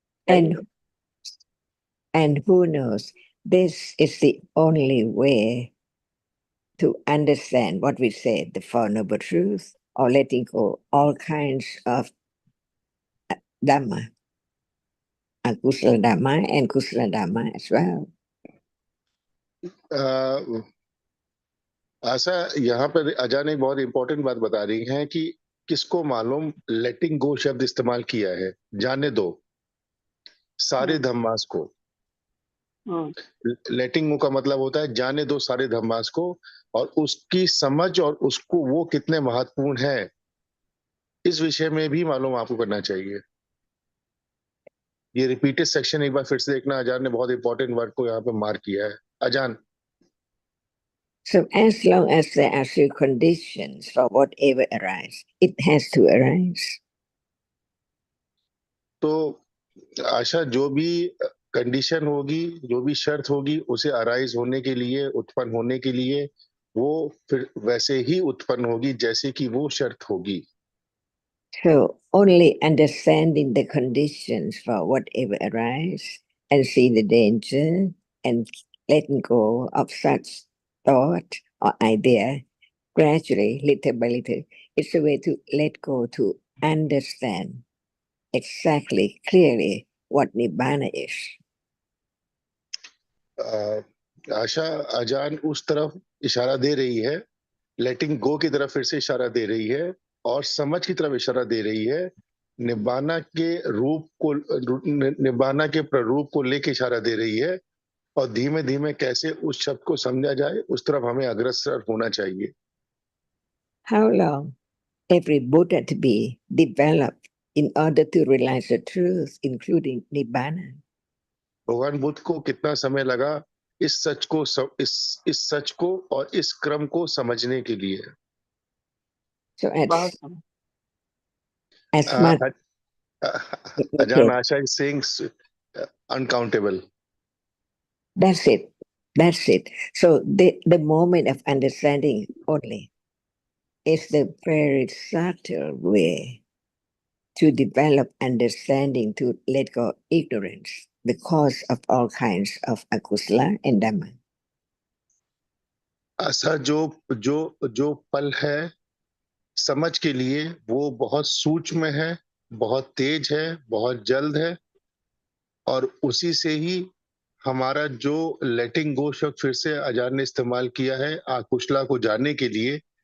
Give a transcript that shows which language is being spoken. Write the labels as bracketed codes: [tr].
[hi] सही [en] And [hi] है। [en] and who knows, this is the only way to understand what we say, the Four Noble Truths, or letting go all kinds of Dhamma, Akusala Dhamma and Kusala Dhamma as well. [hi] अ, आशा, यहाँ पर अजान एक बहुत [en] important [hi] बात बता रही हैं कि किसको मालूम लेटिंग गो शब्द इस्तेमाल किया है। जाने दो सारे धम्मास को। लेटिंग गो का मतलब होता है जाने दो सारे धम्मास को, और उसकी समझ और उसको वो कितने महत्वपूर्ण है, इस विषय में भी मालूम आपको करना चाहिए। ये [en] repeated section [hi] एक बार फिर से देखना, अजान ने बहुत [en] important word [hi] को यहाँ पे मार्क किया है। अजान। [en] So as long as there are still conditions for whatever arise, it has to arise. [hi] तो आशा, जो भी [en] condition [hi] होगी, जो भी शर्त होगी, उसे [en] arise [hi] होने के लिए, उत्पन्न होने के लिए, वो फिर वैसे ही उत्पन्न होगी जैसे कि वो शर्त होगी। [en] So only understanding the conditions for whatever arise and see the danger and letting go of such thought or idea gradually, little by little, it's a way to let go, to understand exactly, clearly what Nibbana is. [hi] आशा, अजान उस तरफ इशारा दे रही है, लेटिंग गो की तरफ फिर से इशारा दे रही है, और समझ की तरफ इशारा दे रही है। निब्बाना के रूप को, निब्बाना के प्ररूप को लेके इशारा दे रही है, और धीमे धीमे कैसे उस शब्द को समझा जाए, उस तरफ हमें अग्रसर होना चाहिए। [en] How long every Buddha to be developed in order to realize the truth, including Nibbana? [hi] भगवान बुद्ध को कितना समय लगा इस सच को इस सच को और इस क्रम को समझने के लिए? [en] So [hi] बहुत [en] as much Ajahn okay, Asha is saying uncountable. that's it. That's it. So the moment of understanding only is the very subtle way to develop understanding, to let go of ignorance, the cause of all kinds of akusala and dhamma. [hi] ऐसा जो जो जो पल है समझ के लिए, वो बहुत सूक्ष्म है, बहुत तेज है, बहुत जल्द है, और उसी से ही हमारा जो लेटिंग गो शब्द फिर से अजान ने इस्तेमाल किया है आकुशला को जानने के लिए।